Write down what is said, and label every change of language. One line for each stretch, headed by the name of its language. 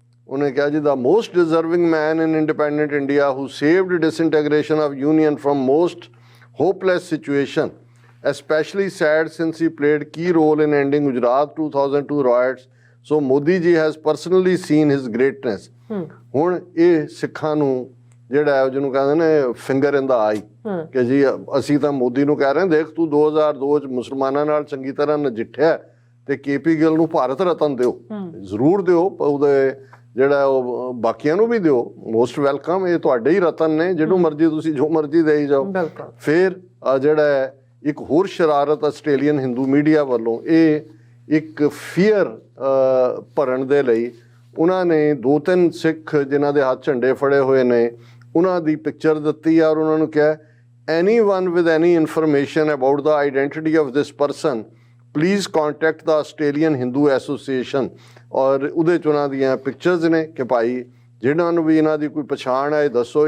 Punjabi: ਉਹਨੇ ਕਿਹਾ ਜੀ,
English: The most deserving man in independent India who saved disintegration of union from most hopeless situation, especially sad since he played key role in ending Gujarat 2002 riots. So Modi ji has personally seen his greatness.
Punjabi: ਹੁਣ ਇਹ ਸਿੱਖਾਂ ਨੂੰ ਜਿਹੜਾ ਜਿਹਨੂੰ ਕਹਿੰਦੇ ਨੇ
English: finger in the eye
Punjabi: ਕਿ ਜੀ ਅਸੀਂ ਤਾਂ ਮੋਦੀ ਨੂੰ ਕਹਿ ਰਹੇ ਹਾਂ, ਦੇਖ ਤੂੰ 2002 'ਚ ਮੁਸਲਮਾਨਾਂ ਨਾਲ ਚੰਗੀ ਤਰ੍ਹਾਂ ਨਜਿੱਠਿਆ ਤੇ KP ਗਿੱਲ ਨੂੰ ਭਾਰਤ ਰਤਨ ਦਿਓ, ਜ਼ਰੂਰ ਦਿਓ, ਉਹਦੇ ਜਿਹੜਾ ਉਹ ਬਾਕੀਆਂ ਨੂੰ ਵੀ ਦਿਓ,
English: most welcome,
Punjabi: ਇਹ ਤੁਹਾਡੇ ਹੀ ਰਤਨ ਨੇ, ਜਿਹਨੂੰ ਮਰਜ਼ੀ ਤੁਸੀਂ ਜੋ ਮਰਜ਼ੀ ਦੇਈ ਜਾਓ। ਫਿਰ ਜਿਹੜਾ ਇੱਕ ਹੋਰ ਸ਼ਰਾਰਤ ਆਸਟ੍ਰੇਲੀਅਨ ਹਿੰਦੂ ਮੀਡੀਆ ਵੱਲੋਂ, ਇਹ ਇੱਕ ਫੀਅਰ ਭਰਨ ਦੇ ਲਈ ਉਹਨਾਂ ਨੇ 2-3 ਸਿੱਖ ਜਿਨ੍ਹਾਂ ਦੇ ਹੱਥ ਝੰਡੇ ਫੜੇ ਹੋਏ ਨੇ ਉਹਨਾਂ ਦੀ ਪਿਕਚਰ ਦਿੱਤੀ ਆ ਔਰ ਉਹਨਾਂ ਨੂੰ ਕਿਹਾ
English: anyone with any information about the identity of this person please contact the Australian Hindu Association।
Punjabi: ਔਰ ਉਹਦੇ 'ਚ ਉਹਨਾਂ ਦੀਆਂ ਪਿਕਚਰਸ ਨੇ ਕਿ ਭਾਈ ਜਿਹਨਾਂ ਨੂੰ ਵੀ ਇਹਨਾਂ ਦੀ ਕੋਈ ਪਛਾਣ ਹੈ ਦੱਸੋ।